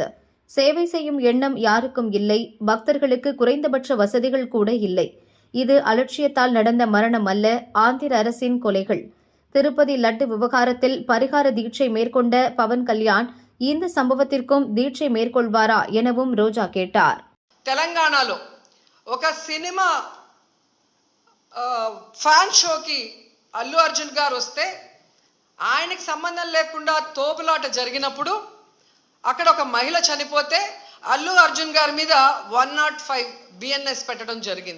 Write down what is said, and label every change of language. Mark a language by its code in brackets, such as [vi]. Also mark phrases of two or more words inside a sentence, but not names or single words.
[ta] சேவை செய்யும் எண்ணம் யாருக்கும் இல்லை. பக்தர்களுக்கு குறைந்தபட்ச வசதிகள் கூட இல்லை. இது அலட்சியத்தால் நடந்த மரணம் அல்ல, ஆந்திர அரசின் கொலைகள். திருப்பதி லட்டு விவகாரத்தில் பரிகார தீட்சை மேற்கொண்ட பவன் கல்யாண் இந்த சம்பவத்திற்கும் தீட்சை மேற்கொள்வாரா எனவும் ரோஜா கேட்டார். [te] తెలంగాణలో ఒక సినిమా [en] fan showki [te] అల్లు అర్జున్ గారు వస్తే ఆయనకి సంబంధం లేకుండా తోపులాట జరిగినప్పుడు అక్కడ ఒక మహిళ చనిపోతే అల్లు అర్జున్ గారి మీద 105 BNS పెట్టడం జరిగింది.